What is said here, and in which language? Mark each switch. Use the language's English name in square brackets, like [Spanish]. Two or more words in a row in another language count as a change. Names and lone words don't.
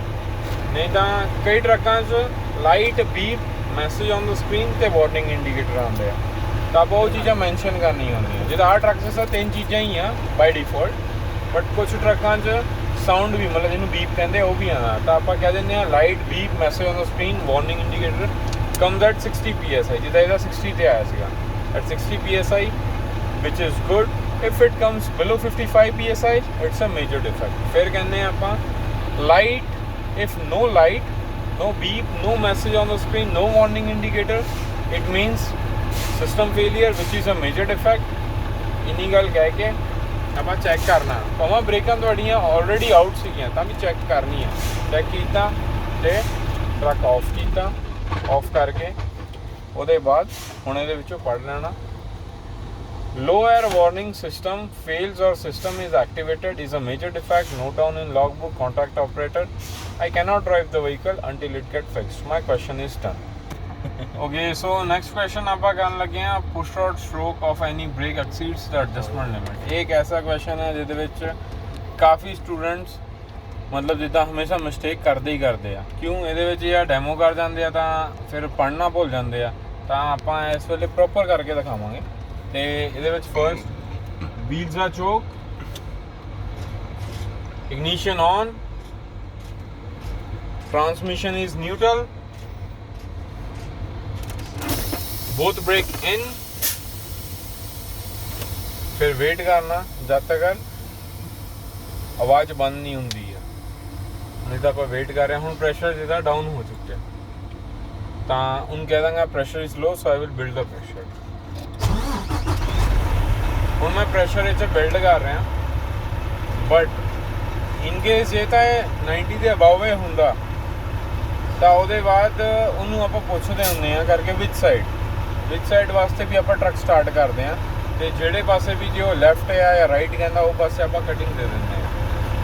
[Punjabi] ਨਹੀਂ ਤਾਂ ਕਈ ਟਰੱਕਾਂ 'ਚ [English] light, beep, message on the screen [Punjabi] ਤੇ [English] warning indicator [Punjabi] ਆਉਂਦੇ ਆ, ਤਾਂ ਆਪਾਂ ਉਹ ਚੀਜ਼ਾਂ ਮੈਂਸ਼ਨ ਕਰਨੀਆਂ ਹੁੰਦੀਆਂ। ਜਿਹਦਾ ਆਹ ਟਰੱਕ 'ਚ 3 ਚੀਜ਼ਾਂ ਹੀ ਆ [English] by default, [Punjabi] ਬਟ ਕੁਛ ਟਰੱਕਾਂ 'ਚ ਸਾਊਂਡ ਵੀ ਮਤਲਬ ਜਿਹਨੂੰ ਬੀਪ ਕਹਿੰਦੇ ਉਹ ਵੀ ਆਉਣਾ, ਤਾਂ ਆਪਾਂ ਕਹਿ ਦਿੰਦੇ ਹਾਂ [English] light, beep, message on the screen, warning indicator comes at 60 PSI. [Punjabi] ਜਿੱਦਾਂ ਇਹਦਾ 60 ਤੇ ਆਇਆ ਸੀਗਾ, [English] at 60 PSI which is good. If it comes below 55 PSI it's a major defect। [Punjabi] ਫਿਰ ਕਹਿੰਦੇ ਆ ਆਪਾਂ [English] light, if no light, no beep, no message on the screen, no warning indicator, it means system failure which is a major defect। [Punjabi] ਇੰਨੀ ਗੱਲ ਕਹਿ ਕੇ ਆਪਾਂ ਚੈੱਕ ਕਰਨਾ, ਭਾਵੇਂ ਬ੍ਰੇਕਾਂ ਤੁਹਾਡੀਆਂ [English] already out [Punjabi] ਸੀਗੀਆਂ ਤਾਂ ਵੀ ਚੈੱਕ ਕਰਨੀ ਆ। ਚੈੱਕ ਕੀਤਾ ਤੇ ਟਰੱਕ ਆਫ ਕੀਤਾ, ਆਫ ਕਰਕੇ ਉਹਦੇ ਬਾਅਦ ਹੁਣ ਇਹਦੇ ਵਿੱਚੋਂ ਪੜ੍ਹ ਲੈਣਾ। [English] Low air warning system fails or system is activated is a major defect. Note down in logbook, contact operator. I cannot drive the vehicle until it gets fixed. My question is done। Okay, so next question [Punjabi] ਆਪਾਂ ਕਰਨ ਲੱਗੇ ਹਾਂ, [English] push rod stroke of any brake exceeds the adjustment limit। [Punjabi] ਇਹ ਇੱਕ ਐਸਾ question ਹੈ ਜਿਹਦੇ ਵਿੱਚ ਕਾਫੀ ਸਟੂਡੈਂਟਸ ਮਤਲਬ ਜਿੱਦਾਂ ਹਮੇਸ਼ਾ ਮਿਸਟੇਕ ਕਰਦੇ ਹੀ ਕਰਦੇ ਆ। ਕਿਉਂ? ਇਹਦੇ ਵਿੱਚ ਜਾਂ ਡੈਮੋ ਕਰ ਜਾਂਦੇ ਆ ਤਾਂ ਫਿਰ ਪੜ੍ਹਨਾ ਭੁੱਲ ਜਾਂਦੇ ਆ, ਤਾਂ ਆਪਾਂ ਇਸ ਵੇਲੇ ਪ੍ਰੋਪਰ ਕਰਕੇ ਦਿਖਾਵਾਂਗੇ। ਤੇ ਇਹਦੇ ਵਿੱਚ [English] first wheels [Punjabi] ਦਾ ਚੋਕ, [English] ignition on, transmission is neutral, both brake in, [Punjabi] ਫਿਰ ਵੇਟ ਕਰਨਾ ਜਦ ਤੱਕ ਆਵਾਜ਼ ਬੰਦ ਨਹੀਂ ਹੁੰਦੀ ਹੈ। ਨਹੀਂ ਤਾਂ ਆਪਾਂ ਵੇਟ ਕਰ ਰਹੇ ਹਾਂ। ਹੁਣ ਪ੍ਰੈਸ਼ਰ ਜਿਹਦਾ ਡਾਊਨ ਹੋ ਚੁੱਕਿਆ, ਤਾਂ ਉਹਨੂੰ ਕਹਿ ਦਾਂਗਾ [English] pressure is low, so I will build the pressure. [Punjabi] ਹੁਣ ਮੈਂ ਪ੍ਰੈਸ਼ਰ ਇਹ 'ਚ ਬਿਲਡ ਕਰ ਰਿਹਾ, [English] but in case [Punjabi] ਜੇ ਤਾਂ ਇਹ 90 ਦੇ ਅਬਾਵ ਇਹ ਹੁੰਦਾ ਤਾਂ ਉਹਦੇ ਬਾਅਦ ਉਹਨੂੰ ਆਪਾਂ ਪੁੱਛਦੇ ਹੁੰਦੇ ਆ ਕਰਕੇ ਵਿਚ ਸਾਈਡ ਵਾਸਤੇ ਵੀ ਆਪਾਂ ਟਰੱਕ ਸਟਾਰਟ ਕਰਦੇ ਹਾਂ, ਤੇ ਜਿਹੜੇ ਪਾਸੇ ਵੀ ਜੇ ਉਹ ਲੈਫਟ ਆ ਜਾਂ ਰਾਈਟ ਕਹਿੰਦਾ ਉਹ ਪਾਸੇ ਆਪਾਂ ਕਟਿੰਗ ਦੇ ਦਿੰਦੇ ਹਾਂ।